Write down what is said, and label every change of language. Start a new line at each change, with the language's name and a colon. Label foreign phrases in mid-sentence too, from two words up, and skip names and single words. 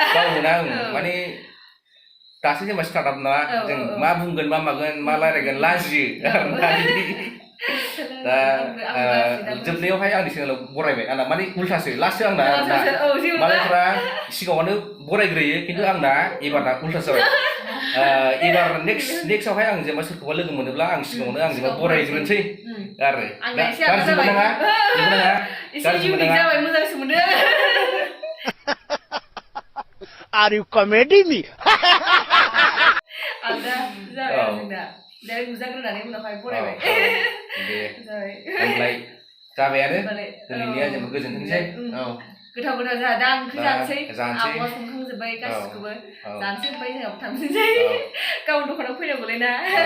Bodo: बावोना माने दासो जेनेबा स्टार्टआप ना जों मा बुंगोन मा मागोन मा रायलायगोन लाजियो दा जोबनायावहाय आंनि चेनेलाव बरायबाय आंना माने उल्थासो लास्टसो आंना मालायफ्रा सिगाङावनो बरायग्रोयो खिन्थु आंना एबारना उल्थासो जाबाय एबार नेक्स्टआवहाय आं जेनेबा सोरखौबा लोगो मोनोब्ला आं सिगाङावनो आं जेनेबा बरायग्रोनोसै आरो गाज्रि मोननाङा जाबाय मोजांसो मोनदों
English: Are you comedy me?
Bodo: आलदा जाबाय जोंना दा नुजाग्रोनानै उनावहाय बरायबाय दे ओमफ्राय जाबायानो दिनैनिया जेनेबा गोजोनथोंसै गोथाव गोथाव जोंहा दा ओंख्रि जानोसै आब'आ संखांजोब्बाय गासिखौबो जानोसै ओमफ्राय जोंहा थांसै गाव दखानाव फैनांगौलाय ना